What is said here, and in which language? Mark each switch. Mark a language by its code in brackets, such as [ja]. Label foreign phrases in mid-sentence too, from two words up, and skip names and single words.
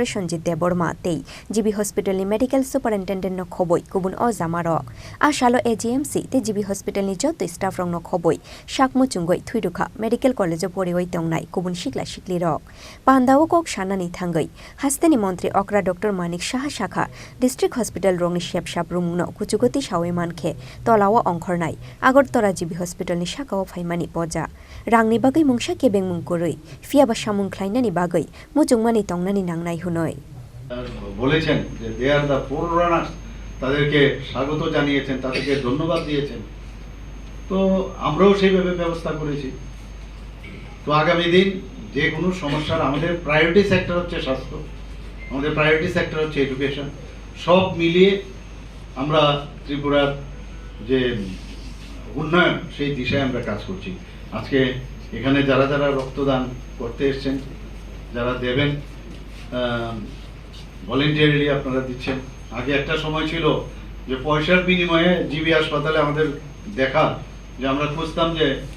[trp] Sanjit Deborma tei GB Hostpitalni [en] medical superintendent [trp] no khoboi kubun o jamarok ashalo AGMC te GB Hostpitalni Jotto staff rok no khoboi sakmo chungoi Thowi rukha [en] medical college [trp] o porioi tongnai kubun sikla sikli rok Panda o Shanani Thangai, Hasteni Montri Okra Dr. Manik Saha Shakha, [en] District Hospital [trp] Rokni Saktharmung no kuchugoti sawai manke tolawa ongkhornai Agortala GB Hospital ni sakawa phaimani poja rangni bagai mungsa kebeng mungkoroi phiaba samung khlainani bagai muchungmani tongnani nangnai hunoi [bn] বলেছেন যে [en] they are the forerunners [bn] তাদেরকে স্বাগত জানিয়েছেন তাদেরকে ধন্যবাদ দিয়েছেন তো আমরাও সেইভাবে ব্যবস্থা করেছি তো আগামী দিন যে কোনো সমস্যার আমাদের [en] priority sector [bn] হচ্ছে স্বাস্থ্য আমাদের [en] priority sector [bn] হচ্ছে এডুকেশন সব মিলিয়ে আমরা ত্রিপুরার যে উন্নয়ন সেই দিশায় আমরা কাজ করছি আজকে এখানে যারা যারা রক্তদান করতে এসেছেন যারা দেবেন ভলেন্টিয়ারলি আপনারা দিচ্ছেন আগে একটা সময় ছিল যে পয়সার বিনিময়ে জিবি হাসপাতালে আমাদের দেখা যে আমরা খুঁজতাম যে